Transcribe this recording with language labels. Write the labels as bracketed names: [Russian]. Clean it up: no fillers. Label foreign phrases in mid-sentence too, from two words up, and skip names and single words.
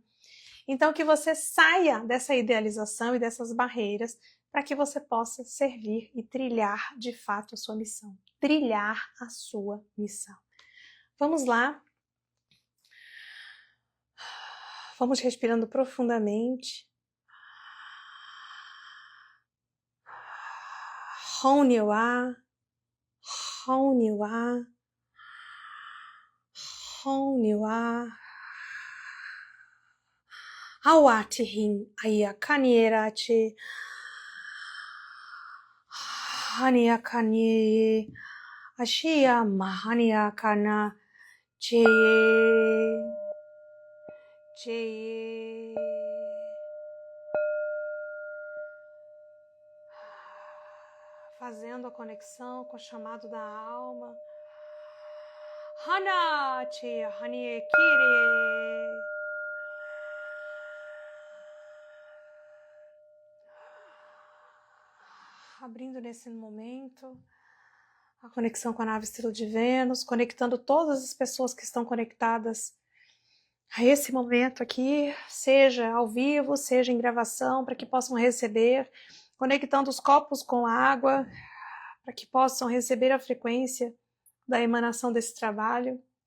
[Portuguese] Então, que você saia dessa idealização e dessas barreiras para que você possa servir e trilhar de fato a sua missão. Trilhar a sua missão. Vamos lá. Vamos respirando profundamente. Honiwa, Honiwa, Honiwa. Awatihin ayakanierache. Haniakani. Ashia mahaniakana. Jeye. Jeye. Fazendo a conexão com o chamado da alma. Hanachi, Haniekiri. Abrindo nesse momento a conexão com a nave Estrela de Vênus, conectando todas as pessoas que estão conectadas a esse momento aqui, seja ao vivo, seja em gravação, para que possam receber, conectando os copos com água, para que possam receber a frequência da emanação desse trabalho.